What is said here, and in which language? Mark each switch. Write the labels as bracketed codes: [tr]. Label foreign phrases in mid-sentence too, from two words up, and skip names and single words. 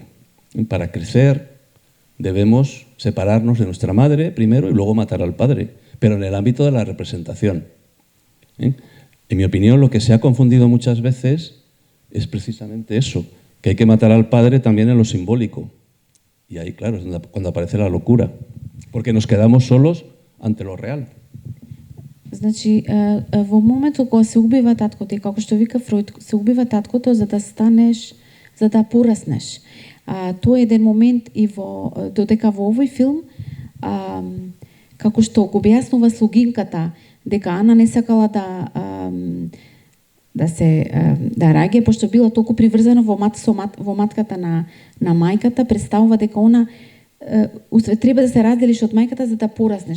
[es] Y para crecer debemos separarnos de nuestra madre primero y luego matar al padre, pero en el ámbito de la representación. En mi opinión, lo que se ha confundido muchas veces es precisamente eso, que hay que matar al padre también en lo simbólico. Y ahí, claro, es cuando aparece la locura, porque nos quedamos solos ante lo real. [mk] Значи, во моментот кога се убива таткото и како што вика Фройд, се убива таткото за да станеш, за да пораснеш. Тоа е еден момент и додека во овој филм, како што го објаснува слугинката, дека Ана не сакала да раѓа, пошто била толку приврзана во матката на мајката, представува дека она треба да се разделиш од мајката за да пораснеш.